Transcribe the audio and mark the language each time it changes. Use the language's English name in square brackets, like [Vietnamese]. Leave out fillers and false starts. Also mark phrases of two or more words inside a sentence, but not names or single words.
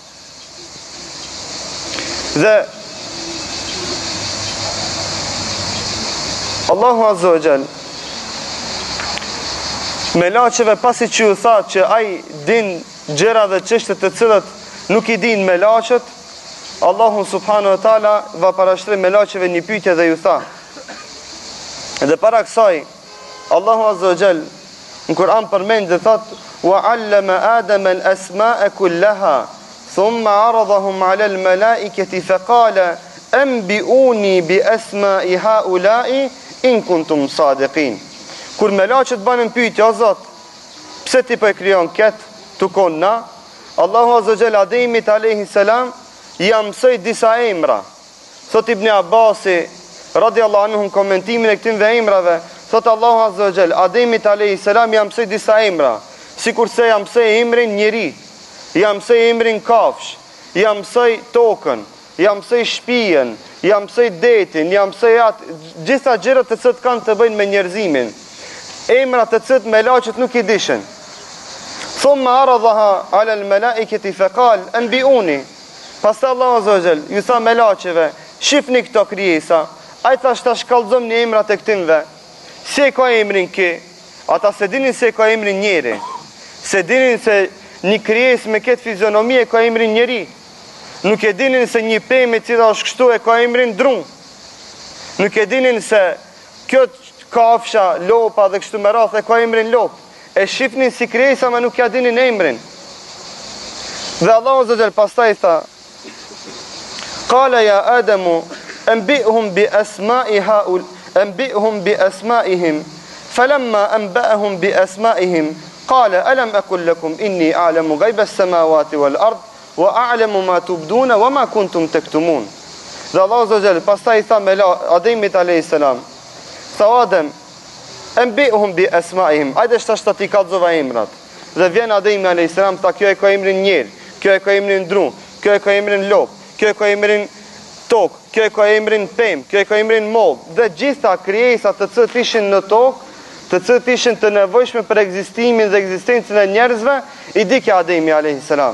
[Albanian] Dhe [Arabic] الله عز وجل [Albanian] melaçeve pasi që u tha që ai din gjëra dhe çështje të cilat nuk i din melaçet, [Arabic] الله سبحانه وتعالى [Albanian] va parashtri melaçeve një pyetje dhe ju tha. Dhe para kësaj [Arabic] الله عز وجل [Albanian] në Kur'an përmend dhe thot [Arabic] وعلم آدم الأسماء كلها ثم عرضهم على الملائكة فقال أنبئوني بأسماء هؤلاء إن كنتم صادقين. [Albanian] Kur melaçet banë pyetje, o Zot, pse ti po e krijon kët tukon na? [Arabic] الله عز وجل [Albanian] Ademit [Arabic] عليه السلام [Albanian] i mësoi disa emra. Thot Ibn Abbasi [Arabic] رضي الله عنه [Albanian] në komentimin e këtyre emrave, thot [Arabic] الله عز وجل [Albanian] Ademit [Arabic] عليه السلام [Albanian] i mësoi disa emra, sikurse i mësoi emrin njeri, i mësoi emrin kafsh, i mësoi tokën, i mësoi shtëpinë, i mësoi detin, i mësoi gjitha gjërat të cilat kanë të bëjnë me njerëzimin. Emra të cilët melaçet nuk i dishin. [Arabic] ثم عرضها على الملائكة فقال أنبئوني. [Albanian] Pastaj [Arabic] الله عز وجل [Albanian] ju tha melaçeve, shifni këto krijesa. Ai thash ta shkallëzom në emrat e këtynve. Si ka emrin kë? Ata se dinin se ka emrin njeri. Se dinin se një krijesë me këtë fizionomi e ka emrin njeri. Nuk e dinin se një pemë e cila është kështu e ka emrin drum. Nuk e dinin se kjo kafsha, lopa dhe kështu me radhë e ka emrin lop. E shifnin si krijesa ma nuk ja dinin emrin. Dhe [Arabic] الله عز وجل [Albanian] pastaj tha: [Arabic] "قال يا آدم أنبئهم بأسمائهم فلما أنبأهم بأسمائهم قال ألم أقل لكم إني أعلم غيب السماوات والأرض وأعلم ما تبدون وما كنتم تكتمون." [Albanian] Dhe [Arabic] الله عز وجل [Albanian] pastaj tha Ademit [Arabic] عليه السلام: [Albanian] "Tha Adem, [Arabic] أنبئهم بأسمائهم." [Albanian] Ajde shta ti kallëzova emrat. Dhe vjen Ademi [Arabic] عليه السلام [Albanian] tha kjo e ka emrin njer, kjo e ka emrin dru, kjo e ka emrin lop, kjo ka emrin tokë, kjo ka emrin pemë, kjo ka emrin mollë, dhe gjitha krijesat të cilët ishin në tokë, të cilët ishin të nevojshme për ekzistimin dhe ekzistencën e njerëzve, i di kja Ademi a.s.